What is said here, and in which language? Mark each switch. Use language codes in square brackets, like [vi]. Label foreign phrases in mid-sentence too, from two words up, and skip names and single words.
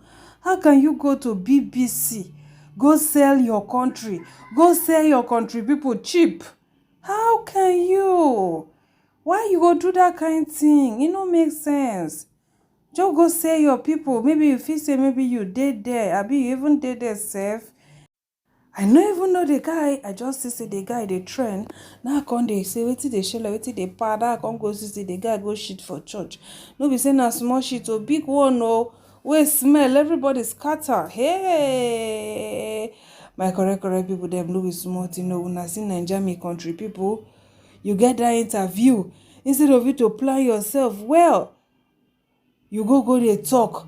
[pcm] How can you go to BBC, go sell your country people cheap? How can you? Why you go do that kind of thing? It don't make sense. Just go sell your people. Maybe you feel say maybe you did there. Abi you even did there safe. I no even know the guy. I just see the guy dey trend. Now come dey say wetin dey shele, wetin dey pada. I come go see the guy go shit for church. No be say na small shit o, big one o. Wey smell, everybody scatter. Hey, my correct people dem no be small thing o. Una see Naija me country people. You get that interview, instead of you to plan yourself well, you go dey talk.